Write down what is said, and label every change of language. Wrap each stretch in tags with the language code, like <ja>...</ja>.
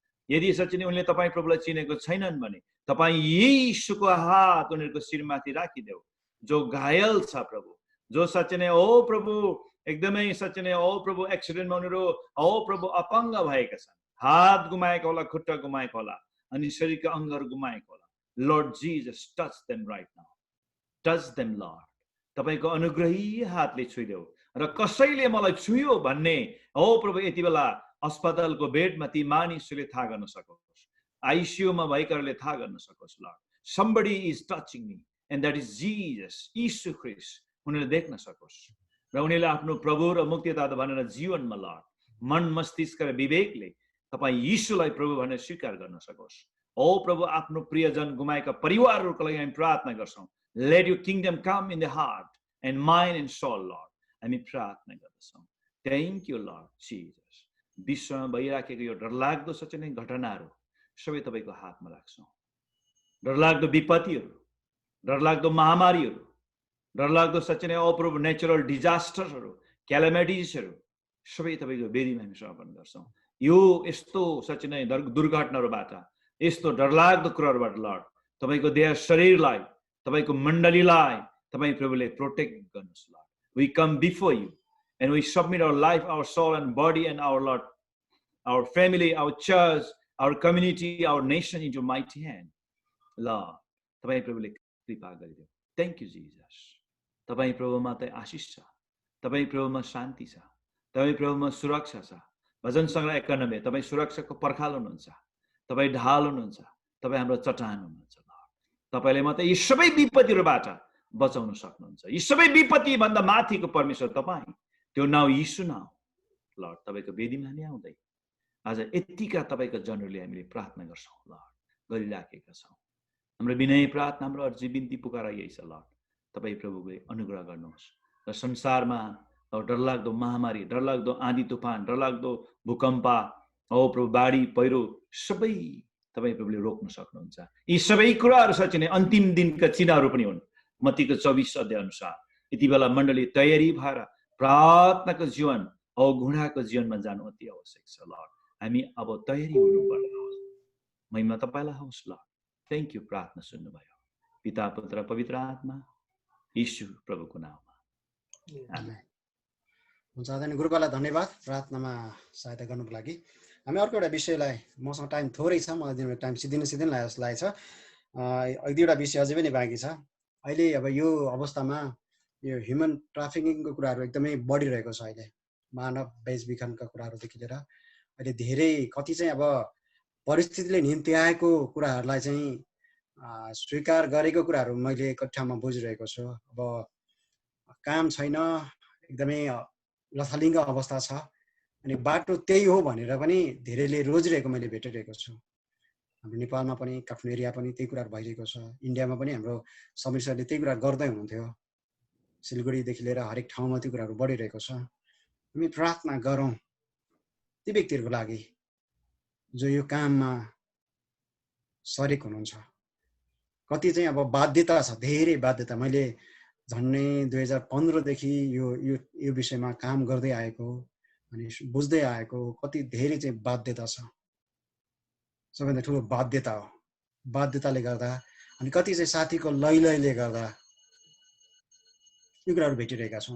<ne>यदि साँच्चै नै उनले तपाईँ प्रभुलाई चिनेको छैनन् भने तपाईँ यीशुको हात उनीहरूको शिरमाथि राखिदेऊ। जो घायल छ प्रभु, जो साँच्चै नै ओ प्रभु एकदमै साँच्चै नै ओ प्रभु एक्सिडेन्टमा उनीहरू ओ प्रभु अपाङ्ग भएका छन्, हात गुमाएको होला, खुट्टा गुमाएको होला, अनि शरीरका अङ्गहरू गुमाएको होला।</ne> <en>Lord Jesus touch them right now, touch them Lord.</en> <ne>तपाईँको अनुग्रही हातले छुइदेऊ र कसैले मलाई छुयो भन्ने ओ प्रभु यति बेला अस्पतालको बेडमा ती मानिसहरूले थाहा गर्न सकोस्, आइसियुमा भएकाहरूले थाहा गर्न सकोस् lord.</ne> <en>somebody is touching me and that is Jesus,</en> <ne>यीशु ख्रिस्ट उनीहरूले देख्न सकोस् र उनीहरूले आफ्नो प्रभु र मुक्तिदाता भनेर जीवनमा लर्ड मन मस्तिष्क र विवेकले तपाईँ यीशुलाई प्रभु भनेर स्वीकार गर्न सकोस्। ओ प्रभु आफ्नो प्रियजन गुमाएका परिवारहरूको लागि हामी प्रार्थना गर्छौँ।</ne> <en>Let your kingdom come in the heart and mind and soul, Lord.</en> <ne>हामी प्रार्थना गर्दछौँ।</ne> <en>Thank you, Lord Jesus.</en> <ne>विश्वमा भइराखेको यो डरलाग्दो साँच्चै नै घटनाहरू सबै तपाईँको हातमा राख्छौँ। डरलाग्दो विपत्तिहरू, डरलाग्दो महामारीहरू, डरलाग्दो साँच्चै नै अप्रभु नेचुरल डिजास्टरहरू, क्यालामिटिजहरू सबै तपाईँको बेदीमा हामी समर्पण गर्छौँ। यो यस्तो साँच्चै नै दुर्घटनाहरूबाट, यस्तो डरलाग्दो कुराहरूबाट लर्ड तपाईँको देह शरीरलाई, तपाईँको मण्डलीलाई तपाईँ प्रभुले प्रोटेक्ट गर्नुहोस् lord.</ne> <en>We come before you and we submit our life, our soul and body and our Lord, our family, our church, our community, our nation into mighty hand.</en> <ne>Lord, तपाईँ प्रभुले कृपा गरिदिनु।</ne> <en>Thank you Jesus.</en> <ne>तपाईँ प्रभुमा त आशिष छ, तपाईँ प्रभुमा शान्ति छ, तपाईँ प्रभुमा सुरक्षा छ। भजन सङ्ग्रह 91 तपाईँ सुरक्षाको पर्खाल हुनुहुन्छ, तपाईँ ढाल हुनुहुन्छ, तपाईँ हाम्रो चट्टान हुनुहुन्छ। तपाईँले मात्रै यी सबै विपत्तिहरूबाट बचाउन सक्नुहुन्छ। यी सबै विपत्ति भन्दा माथिको परमेश्वर तपाईँ, त्यो नाउँ यीशु नाउँ लर्ड तपाईँको वेदीमा हामी आउँदै आज यतिका तपाईँको जनहरूले हामीले प्रार्थना गर्छौँ लर्ड, गरिराखेका छौँ। हाम्रो विनय प्रार्थना, हाम्रो अर्जी बिन्ती पुकारा यही छ लर्ड, तपाईँ प्रभुले अनुग्रह गर्नुहोस् र संसारमा डरलाग्दो महामारी, डरलाग्दो आँधी तुफान, डरलाग्दो भूकम्प, ओ प्रभु बाढी पहिरो सबै तपाईँ प्रभुले रोक्न सक्नुहुन्छ। यी सबै कुराहरू साँच्चै नै अन्तिम दिनका चिन्हहरू पनि हुन्। मत्तीको 24 अध्याय अनुसार यति बेला मण्डली तयारी भएर प्रार्थनाको जीवन औ घुँडाको जीवनमा जानु अति आवश्यक छ लर्ड। हामी अब तयारी हुनुपर्छ। महिमा तपाईँलाई होस् लर्ड। Thank you. प्रार्थना सुन्नुभयो पिता पुत्र पवित्र आत्मा यीशु प्रभुको नाममा आमेन। हुन्छ आदरणीय गुरुबालाई धन्यवाद प्रार्थनामा सहायता गर्नुको लागि। हामी अर्को एउटा विषयलाई, मसँग टाइम थोरै छ, मलाई टाइम सिधै लागेको छ। एक दुईवटा विषय अझै पनि बाँकी छ। अहिले अब यो अवस्थामा यो ह्युमन ट्राफिकिङको कुराहरू एकदमै बढिरहेको छ। अहिले मानव बेचबिखनका कुराहरूदेखि लिएर अहिले धेरै कति चाहिँ अब परिस्थितिले निम्त्याएको कुराहरूलाई चाहिँ स्वीकार गरेको कुराहरू मैले एक ठाउँमा बुझिरहेको छु। अब काम छैन, एकदमै लथालिङ्ग अवस्था छ, अनि बाटो त्यही हो भनेर पनि धेरैले रोजिरहेको मैले भेटिरहेको छु। हाम्रो नेपालमा पनि, काठमाडौँ एरिया पनि त्यही कुराहरू भइरहेको छ। इन्डियामा पनि हाम्रो समीर सरले त्यही कुरा गर्दै हुनुहुन्थ्यो। सिलगढीदेखि लिएर हरेक ठाउँमा त्यो कुराहरू बढिरहेको छ। हामी प्रार्थना गरौँ ती व्यक्तिहरूको लागि जो यो काममा सरेक हुनुहुन्छ। कति चाहिँ अब बाध्यता छ, धेरै बाध्यता। मैले झन्डै 2015देखि यो विषयमा काम गर्दै आएको अनि बुझ्दै आएको, कति धेरै चाहिँ बाध्यता छ। सबैभन्दा ठुलो बाध्यता हो। बाध्यताले गर्दा अनि कति चाहिँ साथीको लैलैले गर्दा यो कुराहरू भेटिरहेका छौँ।</ne>